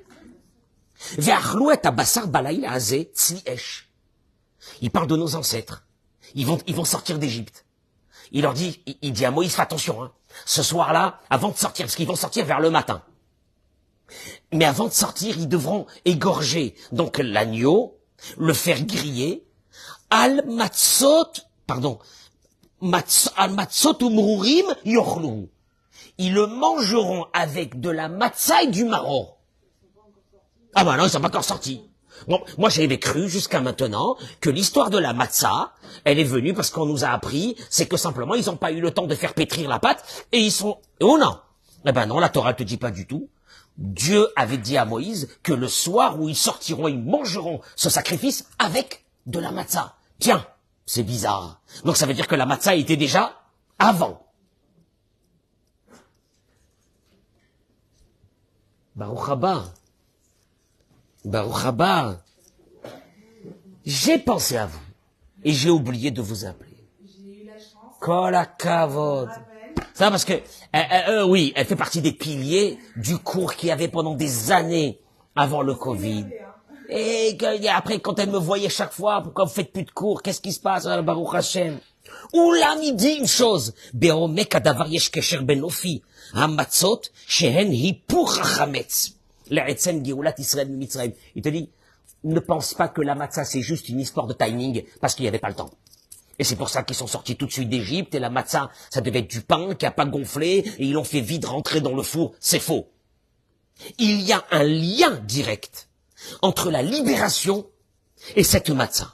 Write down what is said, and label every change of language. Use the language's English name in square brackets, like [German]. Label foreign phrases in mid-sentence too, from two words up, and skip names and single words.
[French] Il parle de nos ancêtres. Ils vont sortir d'Égypte. Il leur dit, il dit à Moïse, fais attention, hein. Ce soir-là, avant de sortir, parce qu'ils vont sortir vers le matin. Mais avant de sortir, ils devront égorger donc l'agneau, le faire griller, [Hebrew] על מצות ומרורים יאכלו. [French] Ils le mangeront avec de la matzah et du maror. Ah ben non, ils sont pas encore sortis. Bon, moi j'avais cru jusqu'à maintenant que l'histoire de la matzah, elle est venue parce qu'on nous a appris, c'est que simplement ils n'ont pas eu le temps de faire pétrir la pâte et ils sont... Oh non. Eh ben non, la Torah te dit pas du tout. Dieu avait dit à Moïse que le soir où ils sortiront, ils mangeront ce sacrifice avec de la matzah. Tiens, c'est bizarre. Donc ça veut dire que la matzah était déjà avant. [Hebrew] ברוך הבא. ברוך הבא. [French] J'ai pensé à vous et j'ai oublié de vous appeler. J'ai eu la chance. [Hebrew] כל הכבוד. [French] Ça parce que oui, elle fait partie des piliers du cours qu'il y avait pendant des années avant le Covid. Et après, quand elle me voyait chaque fois, pourquoi vous faites plus de cours? Qu'est-ce qui se passe, [Hebrew] ברוך השם? אולם, [French] il dit une chose. [Hebrew] בעומק הדבר יש קשר בנופי. המצות, שהן היפוך החמץ. לעצם גאולת ישראל ממצרים. [French] Il te dit, ne pense pas que la matzah c'est juste une histoire de timing, parce qu'il n'y avait pas le temps. Et c'est pour ça qu'ils sont sortis tout de suite d'Égypte, et la matzah, ça devait être du pain qui a pas gonflé, et ils l'ont fait vite rentrer dans le four. C'est faux. Il y a un lien direct entre la libération et cette matzah.